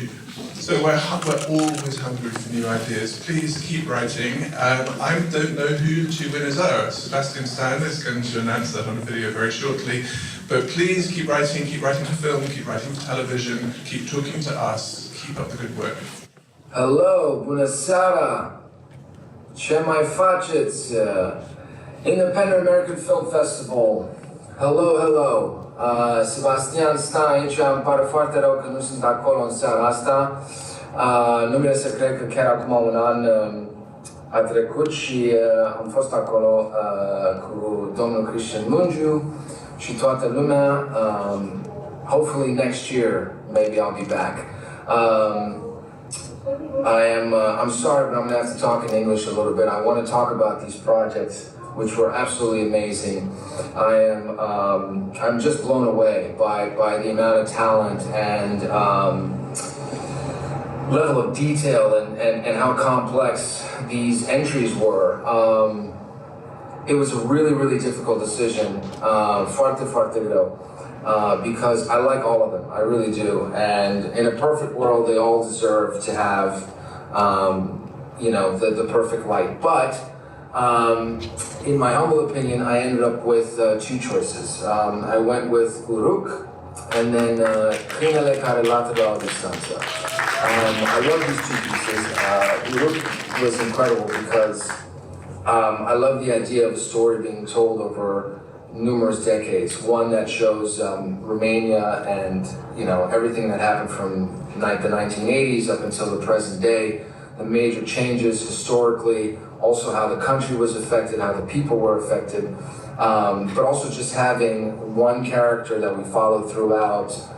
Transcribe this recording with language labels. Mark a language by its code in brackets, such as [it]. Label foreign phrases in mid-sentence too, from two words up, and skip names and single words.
[en] So we're always hungry for new ideas. Please keep writing. I don't know who the two winners are. Sebastian Stan is going to announce that on a video very shortly. But please keep writing for film, keep writing for television, keep talking to us, keep up the good work. Hello, [ro] bună seara! Ce mai faceți? [en] Independent American Film Festival. Hello. [ro] Sebastian Stan aici, îmi pare foarte rău că nu sunt acolo în seara asta. Nu vine să cred că chiar acum un an a trecut și am fost acolo cu domnul Cristian Mungiu și toată lumea. [en] Hopefully next year, maybe I'll be back. I'm sorry, but I'm gonna have to talk in English a little bit. I want to talk about these projects, which were absolutely amazing. I'm just blown away by the amount of talent and level of detail and how complex these entries were. It was a really difficult decision, [ro] foarte greu, [en] because I like all of them, I really do. And in a perfect world, they all deserve to have, the perfect light. But in my humble opinion, I ended up with two choices. I went with Uruk and then Crinele care lată la o distanță. I love these two pieces. Uruk was incredible because I love the idea of a story being told over numerous decades. One that shows Romania and everything that happened from the 1980s up until the present day, the major changes historically, also how the country was affected, how the people were affected, but also just having one character that we follow throughout,